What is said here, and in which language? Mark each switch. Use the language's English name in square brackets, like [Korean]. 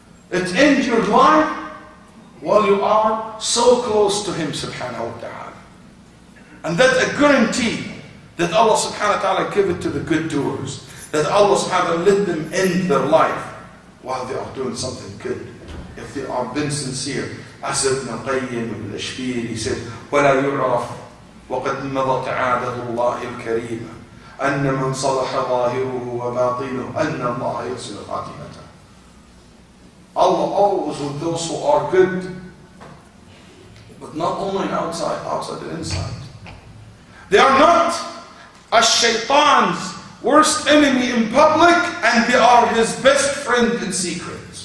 [English] It ends your life while you are so close to Him subhanahu wa ta'ala. And that's a guarantee that Allah subhanahu wa ta'ala give it to the good doers, that Allah subhanahu wa ta'ala let them end their life while they are doing something good, if they are being sincere. As Ibn Qayyim al-Ashbir, he said, [Arabic] وَلَا يُعْرَفْ وَقَدْ مَضَتْ عَادَةُ اللَّهِ الْكَرِيمَ أَنَّ مَنْ صَلَحَ ظَاهِرُهُ وَبَاطِنُهُ أَنَّ اللَّهَ يَحْسِنُ خَاتِمَتَهُ. [English] Allah always with those who are good, but not only outside and inside. They are not as Shaitan's worst enemy in public, and they are his best friend in secret.